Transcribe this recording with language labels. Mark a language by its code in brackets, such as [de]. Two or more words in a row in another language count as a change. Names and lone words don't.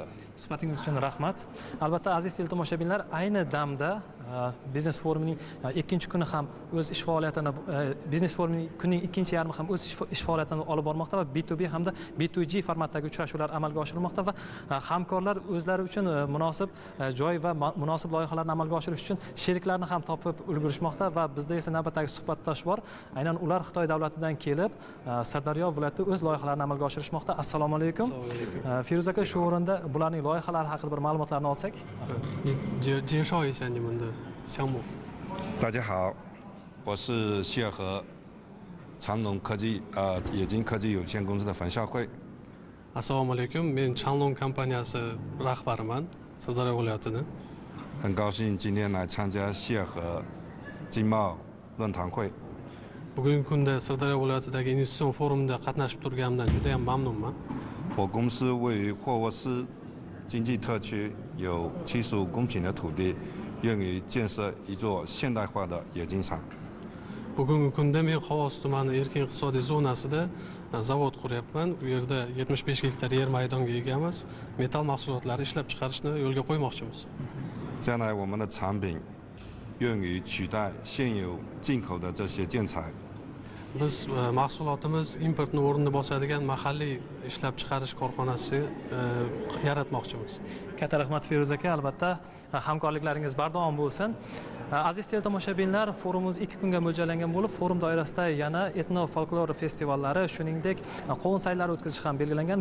[uz] Suhbatingiz uchun rahmat. Albatta aziz teletomoshabinlar, ayni damda biznes forumining ikkinchi kuni ham o'z ish faoliyatini, biznes forumining kunning ikkinchi yarmi ham o'z ish faoliyatini olib bormoqda va B2B hamda B2G formatdagi uchrashuvlar amalga oshirilmoqda va hamkorlar o'zlari uchun munosib joy va munosib loyihalarni amalga oshirish uchun sheriklarni ham topib ulgurishmoqda va bizda esa navbatdagi suhbatdosh bor. Aynan ular Xitoy davlatidan kelib Sirdaryo viloyatida o'z loyihalarini amalga oshirishmoqda. Assalomu alaykum. Firuz aka, shu o'rinda bularning loyihalari haqida bir ma'lumotlarni olsak. [zh] 介绍一下你们的项目。大家好，我是谢和长隆科技冶金科技有限公司的冯孝慧。 [uz] Assalomu alaykum. Men Changlong kompaniyasi rahbariman, Sirdaryo viloyatidan. [zh] 很高兴今天来参加谢和经贸论坛会。 [uz] Bugungi kunda Sirdaryo viloyatidagi investitsion forumda qatnashib turganimdan juda ham mamnunman. [zh] 我公司位于霍沃斯经济特区，有75公顷的土地，用于建设一座现代化的冶金厂。 [uz] Bugungi kunda men Xovos tumani erkin iqtisodiy zonasida zavod quryapman. Bu yerda 75 gektar yer maydonga egamiz. Metall mahsulotlari ishlab chiqarishni yo'lga qo'ymoqchimiz. [zh] 将来我们的产品用于取代现有进口的这些建材。 [uz] Biz mahsulotimiz importni o'rnini bosadigan mahalliy ishlab chiqarish korxonasi yaratmoqchimiz. Katta rahmat Firuz aka, albatta hamkorliklaringiz bardavom bo'lsin. Aziz teletomoshabinlar, forumimiz 2 kunga mo'ljallangan bo'lib, forum doirasida yana etno-folklor festivallari, shuningdek qovun saylari o'tkazish ham belgilangan.